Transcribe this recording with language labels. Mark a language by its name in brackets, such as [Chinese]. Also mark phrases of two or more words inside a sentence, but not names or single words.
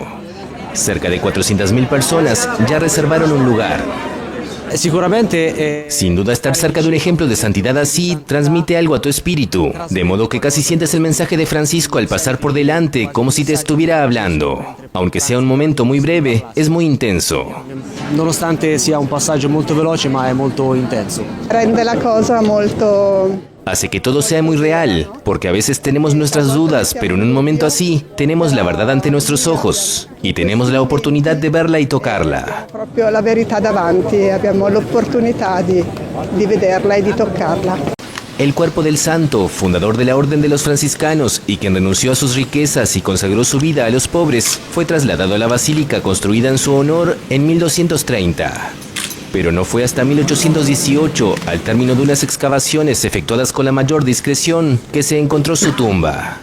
[Spanish] Cerca de 400.000 personas ya reservaron un lugar. Sin duda, estar cerca de un ejemplo de santidad así transmite algo a tu espíritu, de modo que casi sientes el mensaje de Francisco al pasar por delante, como si te estuviera hablando. Aunque sea un momento muy breve, es muy intenso. [Italian] Nonostante sia un passaggio molto veloce, ma è molto intenso. Rende la cosa molto... [Spanish] Hace que todo sea muy real, porque a veces tenemos nuestras dudas, pero en un momento así, tenemos la verdad ante nuestros ojos, y tenemos la oportunidad de verla y tocarla. [Italian] Proprio la verità davanti, abbiamo l'opportunità di vederla e di toccarla. [Spanish] El cuerpo del santo, fundador de la Orden de los Franciscanos y quien renunció a sus riquezas y consagró su vida a los pobres, fue trasladado a la basílica construida en su honor en 1230. Pero no fue hasta 1818, al término de unas excavaciones efectuadas con la mayor discreción, que se encontró su tumba.